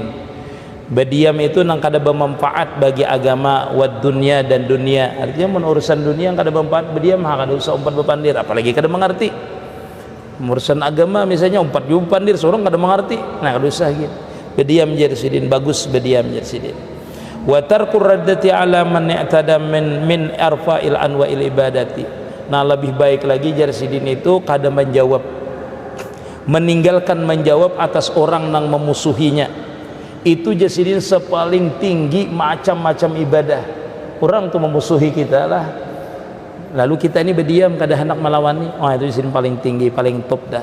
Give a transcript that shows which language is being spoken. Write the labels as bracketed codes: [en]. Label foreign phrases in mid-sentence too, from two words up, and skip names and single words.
[bjn] Berdiam itu nang kada bermanfaat bagi agama wad dunia dan dunia. Artinya urusan dunia yang kada bermanfaat berdiam, kada usah umpat bepandir, apalagi kada mengerti. Urusan agama misalnya umpat bepandir seorang kada mengerti, nah kada usah gitu. Berdiam jadi sidin, bagus berdiam jadi sidin. [ar] Wa tarkur raddati ala man i'tada min arfa'il anwa'il ibadati. [bjn] Nah lebih baik lagi jadi sidin itu kada menjawab, meninggalkan menjawab atas orang yang memusuhinya. Itu jasidin sepaling tinggi macam-macam ibadah. Orang tuh memusuhi kita lah, lalu kita ini berdiam kada hendak melawani, itu jasidin paling tinggi, paling top dah.